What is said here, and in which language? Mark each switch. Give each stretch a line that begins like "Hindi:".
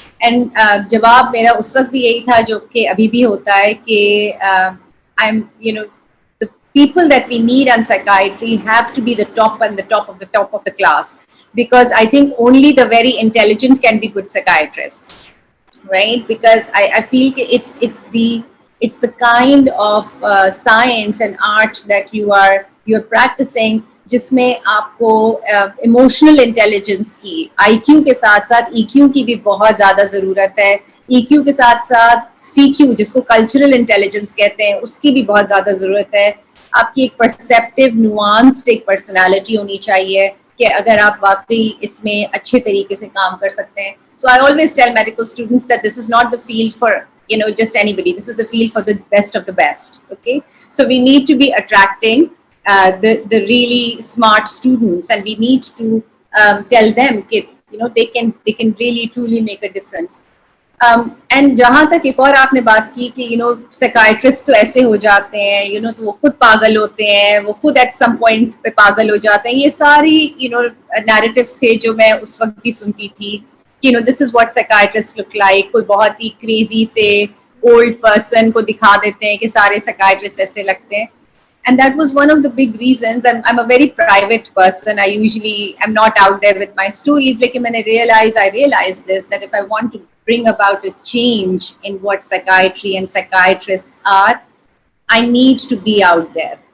English: And
Urdu: جواب میرا اس وقت بھی یہی تھا جو کہ ابھی بھی ہوتا ہے کہ
English: I'm, the people that we need on psychiatry have to be the top and the top of the top of the class. Because I think only the very intelligent can be good psychiatrists, right? Because I feel it's the kind of science and art that you're practicing,
Urdu: جس میں آپ کو emotional intelligence کی, آئی کیو کے ساتھ ساتھ ای کیو کی بھی بہت زیادہ ضرورت ہے. ای کیو کے ساتھ ساتھ سی کیو جس کو کلچرل انٹیلیجنس کہتے ہیں اس کی بھی بہت زیادہ ضرورت ہے. آپ کی ایک پرسیپٹیو نوانسڈ ایک پرسنالٹی ہونی چاہیے کہ اگر آپ واقعی اس میں اچھے طریقے سے کام کر سکتے ہیں.
English: So I always tell medical students that this is not the field for just anybody. This is the field for the best of the best. Okay, so we need to be attracting the really smart students, and we need to tell them that they can really truly make a difference.
Urdu: And جہاں تک ایک اور آپ نے بات کی کہ psychiatrist تو ایسے ہو جاتے ہیں تو وہ خود پاگل ہوتے ہیں, وہ خود
English: at some point
Urdu: پہ پاگل ہو جاتے ہیں. یہ ساری نیریٹیوز تھے جو میں اس وقت بھی سنتی تھی کہ
English: This is what psychiatrist look like.
Urdu: کوئی بہت ہی کریزی سے اولڈ پرسن کو دکھا دیتے ہیں کہ سارے سائیکائٹرسٹ ایسے لگتے ہیں.
English: And that was one of the big reasons. I'm a very private person. I usually am not out there with my stories. Lekin I realized this, that if I want to bring about a change in what psychiatry and psychiatrists are, I need to be out there.